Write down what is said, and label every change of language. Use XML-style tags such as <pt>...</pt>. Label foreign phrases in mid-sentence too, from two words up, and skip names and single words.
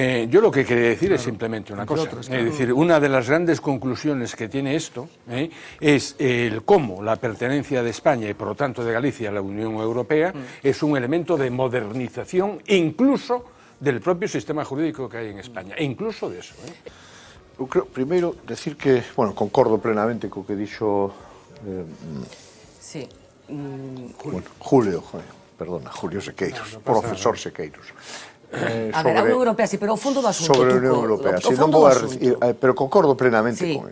<es>Yo lo que quería decir es simplemente una cosa. Es decir, una de las grandes conclusiones que tiene esto es el cómo la pertenencia de España y por lo tanto de Galicia a la Unión Europea es un elemento de modernización incluso del propio sistema jurídico que hay en España, e incluso de eso.</es> <gl>Eu creo, primeiro, decir que, bueno, concordo plenamente co que dixo Julio Sequeiros, profesor Sequeiros. A ver, a Unión Europea, sí, pero o fondo do asunto. Sobre a Unión Europea, sí, non vou a decir, pero concordo plenamente con eso.</gl>